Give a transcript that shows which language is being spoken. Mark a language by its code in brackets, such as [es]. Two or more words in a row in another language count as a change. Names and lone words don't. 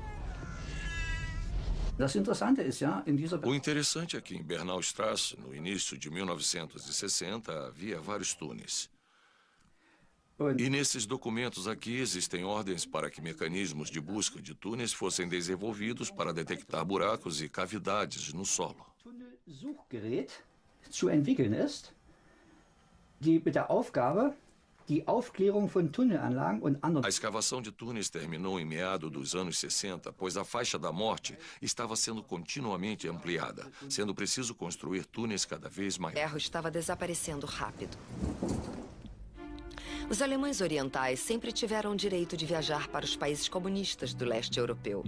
[pt] O interessante é que em Bernaustrasse, no início de 1960, havia vários túneis. E nesses documentos aqui existem ordens para que mecanismos de busca de túneis fossem desenvolvidos para detectar buracos e cavidades no solo. [de] Zu entwickeln ist, die mit der Aufgabe, die Aufklärung von Tunnelanlagen und anderen... [pt] A escavação de túneis terminou em meados dos anos 60, pois a faixa da morte estava sendo continuamente ampliada, sendo preciso construir túneis cada vez maiores. O ferro estava desaparecendo rápido. Os alemães orientais sempre tiveram o direito de viajar para os países comunistas do leste europeu.